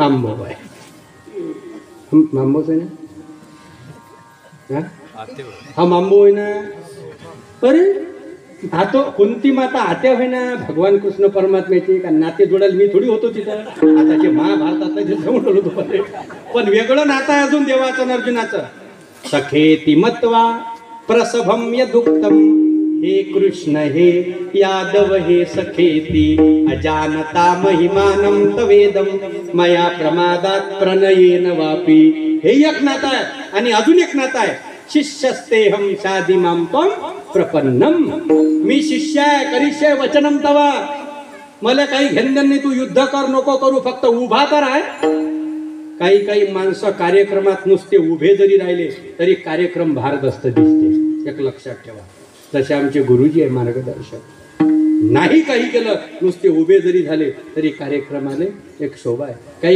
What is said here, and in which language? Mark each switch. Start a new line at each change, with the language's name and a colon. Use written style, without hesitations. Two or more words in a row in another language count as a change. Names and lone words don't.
Marathi: मामभाऊ आहे. मामभाऊच आहे ना? हा मामभाऊ आहे ना. अरे आतो कोणती माता आत्या होय ना भगवान कृष्ण परमात्म्याची का? नाते जोडायला मी थोडी होतो तिथं. आता जे महाभारतात जवळ होतो, पण वेगळं नातं आहे अजून देवाचं अर्जुनाचं.
Sanskrit: सखेती मत्वा प्रसभम यदुक्तम, हे कृष्ण हे यादव हे सखेती, अजानता महिमानं तवेदम, मया प्रमादात प्रणयेन वापी.
Marathi: हे एक नातं आहे. आणि अजून एक नातं आहे,
Sanskrit: शिष्यस्तेहम शादी माम त्वं प्रपन्नम.
Marathi: मी शिष्य आहे,
Sanskrit: करिष्ये वचनम तवा.
Marathi: मला काही घेणं नाही, तू युद्ध कर नको करू, फक्त उभा तर आहे. काही माणसं कार्यक्रमात नुसते उभे जरी राहिले तरी कार्यक्रम भारदस्त दिसते. एक लक्षात ठेवा. जसे आमचे गुरुजी आहे मार्गदर्शक. नाही काही केलं, नुसते उभे जरी झाले तरी कार्यक्रमाने एक शोभा आहे.